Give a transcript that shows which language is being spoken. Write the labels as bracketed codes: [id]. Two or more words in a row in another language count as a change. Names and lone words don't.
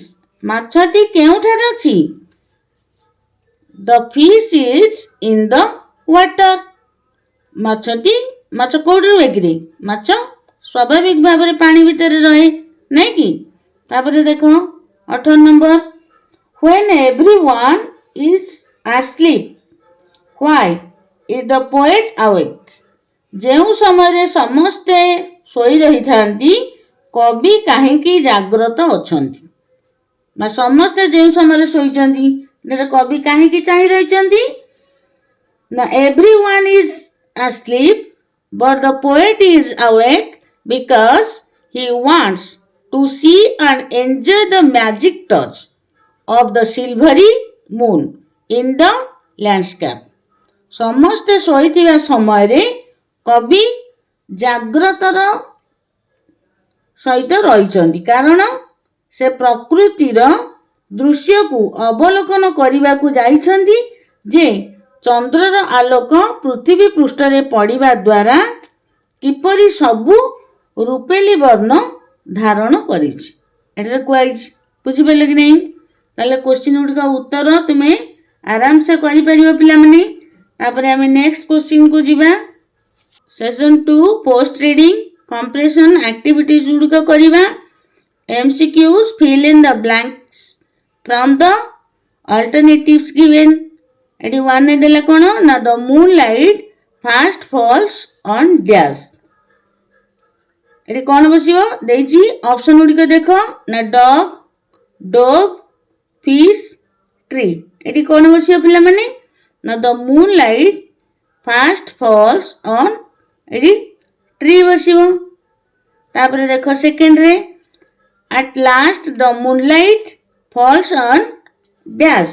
[or] ମାଛଟି କେଉଁଠାରେ ଅଛି? [en] The fish is in the water. [or] ମାଛ କୋଉଠି ରୁହେ କିରେ? ମାଛ ସ୍ୱାଭାବିକ ଭାବରେ ପାଣି ଭିତରେ ରହେ ନାଇଁ କି? ତାପରେ ଦେଖ 18 ନମ୍ବର, [en] when everyone is asleep, why is the poet awake? [or] ଯେଉଁ ସମୟରେ ସମସ୍ତେ ଶୋଇ ରହିଥାନ୍ତି କବି କାହିଁକି ଜାଗ୍ରତ ଅଛନ୍ତି? ବା ସମସ୍ତେ ଯେଉଁ ସମୟରେ ଶୋଇଛନ୍ତି କବି କାହିଁକି ଚାହିଁ ରହିଛନ୍ତି? [en] ନା everyone is asleep but the poet is awake because he wants to see and enjoy the magic touch of the silvery moon in the landscape. [or] ସମସ୍ତେ ଶୋଇଥିବା ସମୟରେ କବି ଜାଗ୍ରତର ସହିତ ରହିଛନ୍ତି କାରଣ ସେ ପ୍ରକୃତିର ଦୃଶ୍ୟକୁ ଅବଲୋକନ କରିବାକୁ ଯାଇଛନ୍ତି ଯେ ଚନ୍ଦ୍ରର ଆଲୋକ ପୃଥିବୀ ପୃଷ୍ଠରେ ପଡ଼ିବା ଦ୍ୱାରା କିପରି ସବୁ ରୂପେଲି ବର୍ଣ୍ଣ ଧାରଣ କରିଛି। ଏଠାରେ କୁହାଯାଇଛି। ବୁଝିପାରିଲେ କି ନାହିଁ? ତାହେଲେ କ୍ୱେଶ୍ଚିନ୍ ଗୁଡ଼ିକ ଉତ୍ତର ତୁମେ ଆରାମସେ କରିପାରିବ ପିଲାମାନେ। ତାପରେ ଆମେ [en] next questionକୁ [or] ଯିବା। [en] Session 2 post reading comprehension activities [or] ଗୁଡ଼ିକ କରିବା। [en] MCQs fill in the blanks from the alternatives given. [or] ଏଠି 1 ଦେଲା କ'ଣ ନା [en] the moonlight first falls on dash. [or] ଏଠି କ'ଣ ବସିବ ଦେଇଛି ଅପସନ୍ ଗୁଡ଼ିକ ଦେଖ ନା [en] dog, dove, fish, tree. [or] ଏଠି କ'ଣ ବସିବ ପିଲାମାନେ ନା [en] the moon light first falls on, [or] ଏଠି ଟ୍ରି ବସିବ। ତାପରେ ଦେଖ ସେକେଣ୍ଡରେ [en] at last the moon light falls on dash.